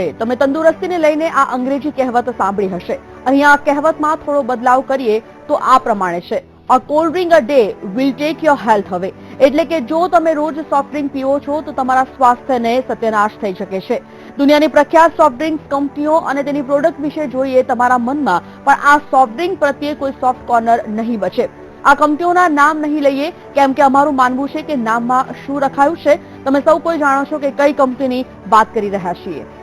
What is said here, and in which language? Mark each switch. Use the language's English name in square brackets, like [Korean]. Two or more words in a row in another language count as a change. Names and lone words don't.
[Gujarati] તમે તંદુરસ્તીને લઈને આ અંગ્રેજી કહેવત સાંભળી હશે। અહીંયા આ કહેવતમાં થોડો બદલાવ કરીએ તો આ પ્રમાણે છે, [English] a cold drink a day will take your health away। [Gujarati] એટલે કે જો તમે રોજ [English] soft drink [Gujarati] પીવો છો તો તમારા સ્વાસ્થ્યને સત્યનાશ થઈ શકે છે। દુનિયાની પ્રખ્યાત [English] soft drinks [Gujarati] કંપનીઓ અને તેની પ્રોડક્ટ વિશે જોઈએ તમારા મનમાં પણ આ [English] soft drink [Gujarati] પ્રત્યે કોઈ [English] soft corner [Gujarati] નહીં બચે। આ કંપનીઓના નામ નહીં લઈએ કેમ કે અમારું માનવું છે કે નામમાં શું રખાયું છે તમે સૌ કોઈ જાણો છો કે કઈ કંપનીની વાત કરી રહ્યા છીએ।